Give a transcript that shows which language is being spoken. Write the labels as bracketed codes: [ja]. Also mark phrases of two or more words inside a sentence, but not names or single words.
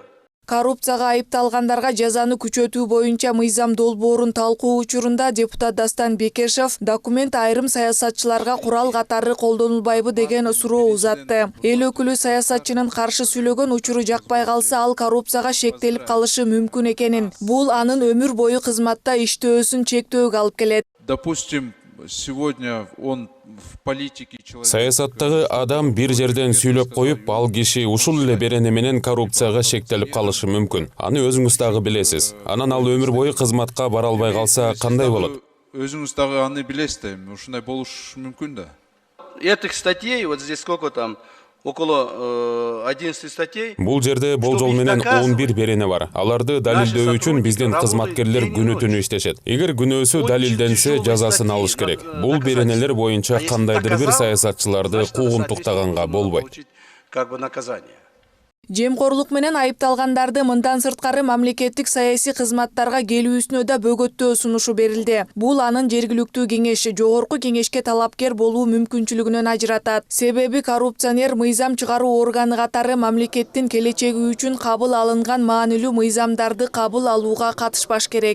[ky] Коррупцияга айыпталгандарга жазаны күчөтүү боюнча мыйзам долбоорун талкуу учурунда депутат Дастан Бекешев документ айрым саясатчыларга курал катары колдонулбайбы деген суроо узатты. Эл өкүлү саясатчынын каршы сүйлөгөн учуру жакпай калса, ал коррупцияга шектелип калышы мүмкүн экенин, бул анын өмүр бою кызматта иштөөсүн чектөөгө алып келет. [ru] Допустим, сегодня он в политике человек. [ky] Саясаттагы адам бир жерден сүйлөп коюп, ал киши ушул эле берене менен коррупцияга шектелип калышы мүмкүн. Аны өзүңүз дагы билесиз. Анан ал өмүр бою кызматка бара албай калса кандай болот? Өзүңүз дагы аны билесиз да, ушундай болушу мүмкүн да. [ru] Этих статей, вот здесь сколько там, около 11 статей. [ky] Бул жерде болжол менен 11 берене бар. Аларды далилдөө үчүн биздин кызматкерлер күнү-түнү иштешет. Эгер күнөөсү далилденсе, жазасын алыш керек. Бул беренелер боюнча кандайдыр бир саясатчыларды куугунтуктаганга болбойт. [ru] Как бы наказание. [ky] Жемкорлук менен айыпталгандарды мындан сырткары мамлекеттик саясий кызматтарга келүүсүнө да бөгөттөө сунушу берилди. Бул анын жергиликтүү кеңеш, жогорку кеңешке талапкер болуу мүмкүнчүлүгүнөн ажыратат. Себеби коррупционер мыйзам чыгаруу органы катары мамлекеттин келечеги үчүн кабыл алынган маанилүү мыйзамдарды кабыл алууга катышпаш керек.